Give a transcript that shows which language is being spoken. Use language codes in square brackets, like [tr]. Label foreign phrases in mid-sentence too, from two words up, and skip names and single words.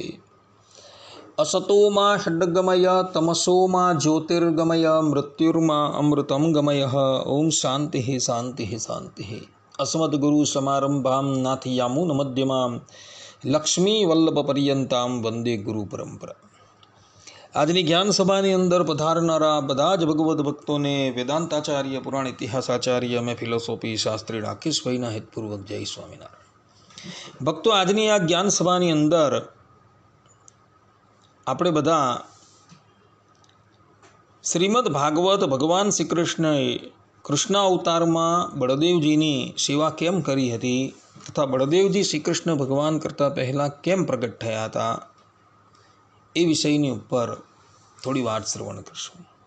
[sa] असतो मा षड्गमय तमसो मा ज्योतिर्गमय मृत्युर्मा अमृतं गमय। ओम शांति शांति शांति। अस्मद्गुरु समारंभां नाथयामुनमध्यमां लक्ष्मीवल्लभपर्यन्तां वंदे गुरु परंपरा। [gu] આજની જ્ઞાન સભાની અંદર પધારનારા બધા જ ભગવદ્ ભક્તોને વેદાંતાચાર્ય પુરાણ ઇતિહાસાચાર્ય અમે ફિલોસોફી શાસ્ત્રી રાકેશભાઈના હિતપૂર્વક જય સ્વામિનારાયણ। ભક્તો, આજની આ જ્ઞાન સભાની અંદર આપણે બધા શ્રીમદ ભાગવત ભગવાન શ્રી કૃષ્ણએ કૃષ્ણ અવતારમાં બળદેવજીની સેવા કેમ કરી હતી તથા બળદેવજી શ્રી કૃષ્ણ ભગવાન કરતાં પહેલાં કેમ પ્રગટ થયા હતા એ વિષયની ઉપર થોડી વાત શ્રવણ કરશું।